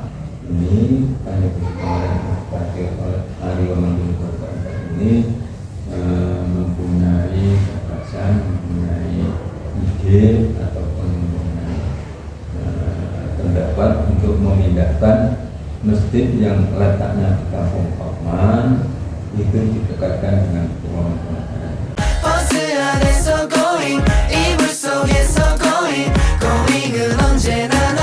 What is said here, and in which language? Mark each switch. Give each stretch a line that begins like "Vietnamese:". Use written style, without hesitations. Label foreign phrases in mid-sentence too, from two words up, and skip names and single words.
Indonesian: Ini hanya kemarin dipakai oleh Aryo Mangkunegoro IV ini mempunyai gagasan, mempunyai ide ataupun mempunyai pendapat untuk memindahkan masjid yang letaknya di kampung Kauman itu didekatkan dengan Pulau Mangkunagaran.
Korean: 버스 안에서 going 이불 속에서 going going은 언제나